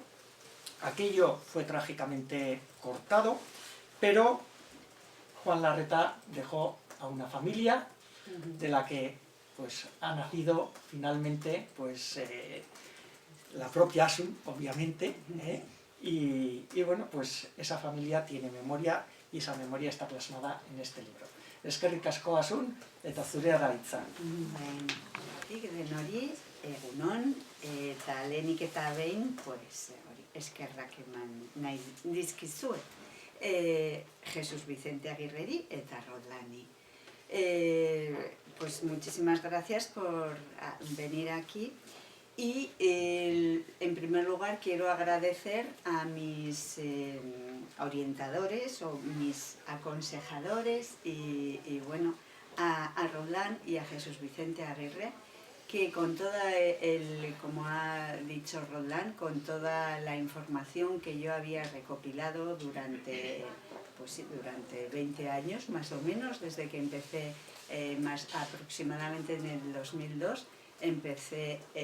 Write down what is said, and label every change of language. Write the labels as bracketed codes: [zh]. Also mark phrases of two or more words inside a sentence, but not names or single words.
[es] Aquello fue trágicamente cortado, pero Juan Larreta dejó a una familia de la que pues ha nacido finalmente pues la propia Asun, obviamente, y bueno, pues esa familia tiene memoria, y esa memoria está plasmada en este libro. [eu] Eskerrik asko, Asun, eta zurea da hitza. Denori, egunon, eta lehenik eta behin, pues, eskerrak eman nahi dizkizuet. Jesús Vicente Aguirreri eta Roldani. [es] Pues muchísimas gracias por venir aquí. Y en primer lugar quiero agradecer a mis orientadores o mis aconsejadores y bueno, a Roldán y a Jesús Vicente Aguirre, que con toda como ha dicho Roldán, con toda la información que yo había recopilado durante 20 años más o menos, desde que empecé más aproximadamente en el 2002, empecé